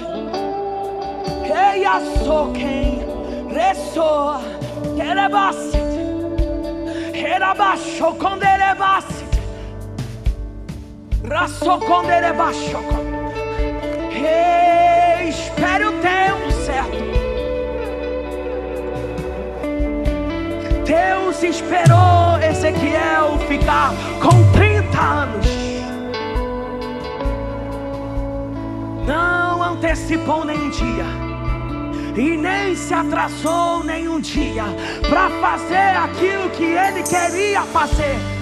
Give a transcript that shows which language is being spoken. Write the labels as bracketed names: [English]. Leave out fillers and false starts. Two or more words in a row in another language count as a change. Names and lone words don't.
[Portuguese] Eia so quem resso querebacete. Erabaixo conderebacete. Rasso conderebaixo. Espere o tempo certo. Deus esperou Ezequiel ficar com 30 anos. Não antecipou nenhum dia e nem se atrasou nenhum dia para fazer aquilo que ele queria fazer.